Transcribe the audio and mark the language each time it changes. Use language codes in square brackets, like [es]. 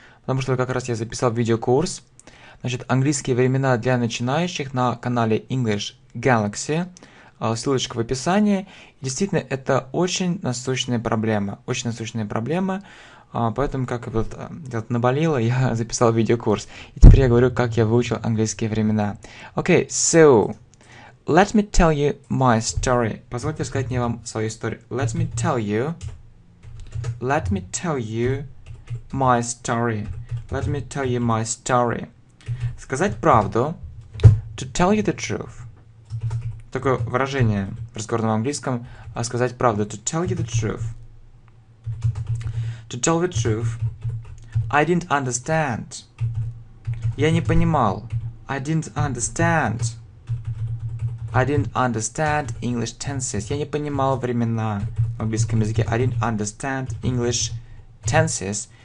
[ru] Потому что как раз я записал видеокурс. Значит, английские времена для начинающих на канале English Galaxy. Ссылочка в описании. Действительно, это очень насущная проблема. Очень насущная проблема. Поэтому, как вот наболело, я записал видеокурс. И теперь я говорю, как я выучил английские времена. [en] Okay, so, let me tell you my story. [ru] Позвольте сказать мне вам свою историю. [en] Let me tell you my story. Let me tell you my story. [ru] Сказать правду. [en] To tell you the truth. [ru] Такое выражение в разговорном английском. Сказать правду. [en] To tell you the truth. To tell the truth, I didn't understand. [ru] Я не понимал. [en] I didn't understand. I didn't understand English tenses. [ru] Я не понимал времена в английском языке. [en] I didn't understand English tenses.